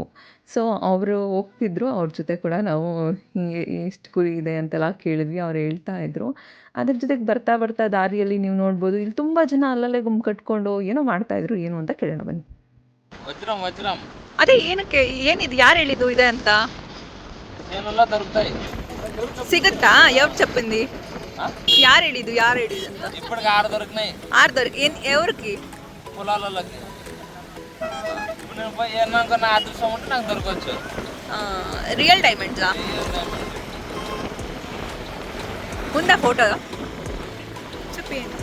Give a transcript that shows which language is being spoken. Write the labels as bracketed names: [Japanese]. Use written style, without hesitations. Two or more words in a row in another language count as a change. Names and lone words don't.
[Kannada] ಸೊ ಅವರು ಹೋಗ್ತಿದ್ರು, ಅವ್ರ ಜೊತೆ ಕೂಡ ನಾವು ಹಿಂಗೆ ಎಷ್ಟು ಕುರಿ ಇದೆ ಅಂತೆಲ್ಲ ಕೇಳಿದ್ವಿ, ಅವ್ರು ಹೇಳ್ತಾಯಿದ್ರು. ಅದ್ರ ಜೊತೆಗೆ ಬರ್ತಾ ಬರ್ತಾ ದಾರಿಯಲ್ಲಿ ನೀವು ನೋಡ್ಬೋದು, ಇಲ್ಲಿ ತುಂಬ ಜನ ಅಲ್ಲಲ್ಲೇ ಗುಂಪು ಕಟ್ಕೊಂಡು ಏನೋ ಮಾಡ್ತಾಯಿದ್ರು. ಏನು ಅಂತ ಕೇಳೋಣ ಬನ್ನಿ. ವಜ್ರಂ ಅದೇ ಏನಕ್ಕೆ, ಏನಿದು, ಯಾರು ಹೇಳಿದ್ದು ಇದೆ ಅಂತ? [Telugu] ఏనుల్లా దొరుకుతాయి. [Kannada] ಸಿಗುತ್ತಾ? ಯಾವ చెప్పింది? ಯಾರು ಹೇಳಿದ್ದು ಅಂತ? [Telugu] ఇప్పటికి 6 దొరికినాయి. 6 దొరికి ఎవరికి? పొలాలలోకి. ఇప్పుడు నేను పోయి ఏమనుకో, నా అదృష్టం ఉంటే నాకు దొరకవచ్చు. [English] real diamondsa? [Telugu] ఉందా ఫోటో? చెప్పి.